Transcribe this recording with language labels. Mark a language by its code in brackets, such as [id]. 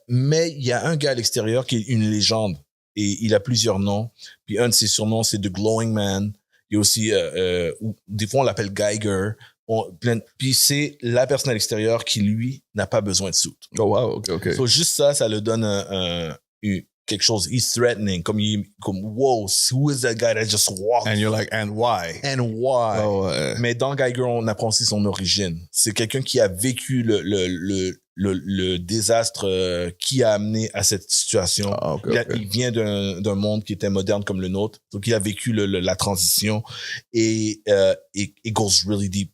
[fr] Mais il y a un gars à l'extérieur qui est une légende et il a plusieurs noms. Puis un de ses surnoms, c'est The Glowing Man. Il y a aussi, des fois on l'appelle Geiger. Puis c'est la personne à l'extérieur qui, lui, n'a pas besoin de suit. [en] Oh, wow. OK. [fr] So, juste ça le donne quelque chose. [en] He's threatening. Comme, wow, who is that guy that just walked? And you're like, and why? And why? Oh, [fr] Mais dans Geiger, on apprend aussi son origine. C'est quelqu'un qui a vécu le désastre qui a amené à cette situation. [en] Ah, okay, [fr] Il vient d'un monde qui était moderne comme le nôtre. Donc, il a vécu la transition et [en] it goes really deep.